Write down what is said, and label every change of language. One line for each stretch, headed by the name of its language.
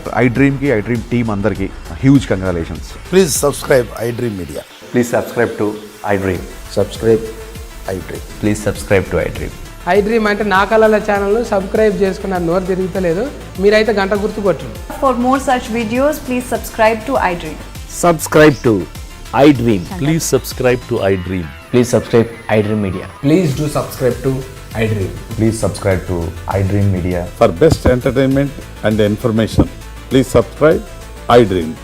Telugu: iDream కి iDream team అందరికి huge congratulations.
English: Please subscribe iDream Media. Please subscribe to iDream. Subscribe iDream. Please subscribe to iDream.
Telugu: iDream అంటే నా కళల channel subscribe చేసుకున్న నోరు తిరుగుతలేదు. మీరైతే గంట గుర్తు కొట్టండి.
English: For more such videos, please subscribe to iDream. Subscribe to iDream. Please subscribe to iDream. Please subscribe iDream Media. Please do subscribe to iDream. Please subscribe to iDream Media. For best entertainment and information please subscribe iDream.